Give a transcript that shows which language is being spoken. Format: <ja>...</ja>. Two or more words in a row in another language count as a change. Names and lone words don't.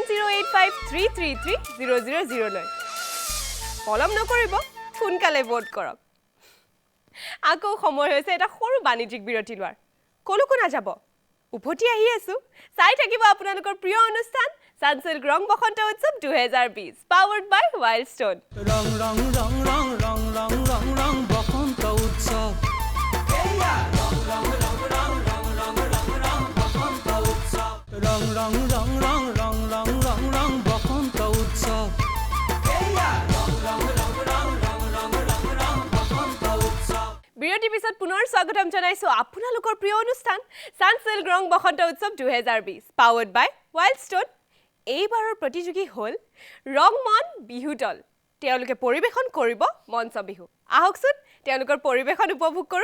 <as>9085333000 লৈ পলম নকৰিব সোনকালে ভোট কৰক আকৌ সময় হৈছে এটা সৰু বাণিজ্যিক বিৰতি লোৱাৰ কলৈকো নাযাব উভতি আহি আছো চাই থাকিব আপোনালোকৰ প্ৰিয় অনুষ্ঠান Sunsilk Rong Bosont Utsav 2020</as> <en>powered by</en> <as>Wildstone Rong rong rong rong rong rong rong rong Bosont Utsav Rong rong rong rong rong rong rong rong Bosont Utsav Rong rong rong rong rong rong rong rong Bosont Utsav Rong rong rong rong rong rong rong rong Bosont Utsav বিৰতি পিছত পুনৰ স্বাগতম জনাইছো আপোনালোকৰ প্ৰিয় অনুষ্ঠান Sunsilk Rong Bosont Utsav 2020</as> <en>powered by</en> <as>Wildstone এইবাৰৰ প্ৰতিযোগী হল ৰংমন বিহু দল তেওঁলোকে পৰিবেশন কৰিব মঞ্চ বিহু আহকচোন তেওঁলোকৰ পৰিবেশন উপভোগ কৰো</as>